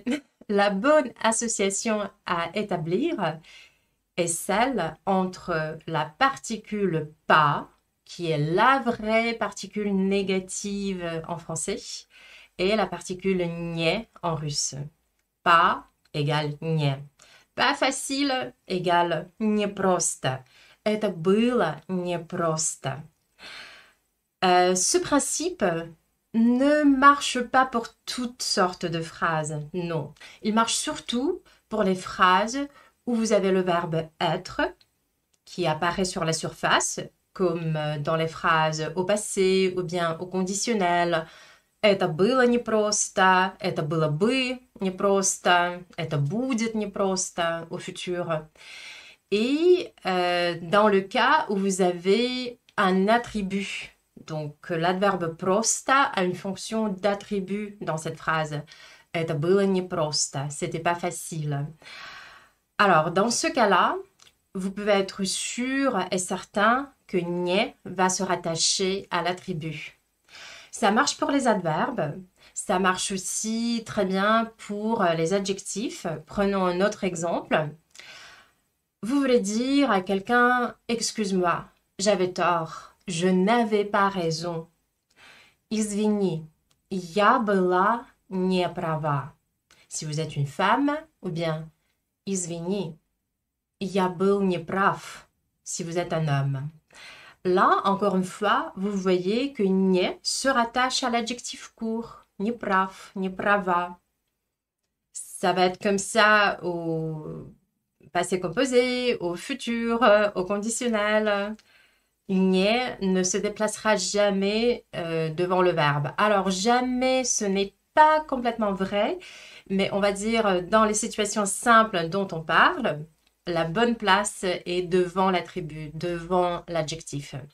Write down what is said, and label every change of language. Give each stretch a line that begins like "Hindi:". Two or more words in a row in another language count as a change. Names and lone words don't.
French: La bonne association à établir est celle entre la particule pas, qui est la vraie particule négative en français, et la particule nie en russe. Pas égale nie. Pas facile égale непросто.
Russian: Это было непросто.
French: Ce principe ne marche pas pour toutes sortes de phrases, non. Il marche surtout pour les phrases où vous avez le verbe être qui apparaît sur la surface, comme dans les phrases au passé ou bien au conditionnel.
Russian: Это было непросто, это было бы непросто, это будет непросто
French: au futur. Et dans le cas où vous avez un attribut, donc l'adverbe просто a une fonction d'attribut dans cette phrase.
Russian: Это было непросто,
French: c'était pas facile. Alors, dans ce cas-là, vous pouvez être sûr et certain que не va se rattacher à l'attribut. Ça marche pour les adverbes, ça marche aussi très bien pour les adjectifs. Prenons un autre exemple. Vous voulez dire à quelqu'un « Excuse-moi, j'avais tort, je n'avais pas raison.
Russian: » Извини, я была не права.
French: Si vous êtes une femme, ou bien
Russian: Извини, я был неправ.
French: Si vous êtes un homme. Là, encore une fois, vous voyez que не se rattache à l'adjectif court.
Russian: Неправ, неправа.
French: Ça va être comme ça au passé composé, au futur, au conditionnel. Nie ne se déplacera jamais devant le verbe. Alors jamais, ce n'est pas complètement vrai, mais on va dire dans les situations simples dont on parle, la bonne place est devant l'attribut, devant l'adjectif.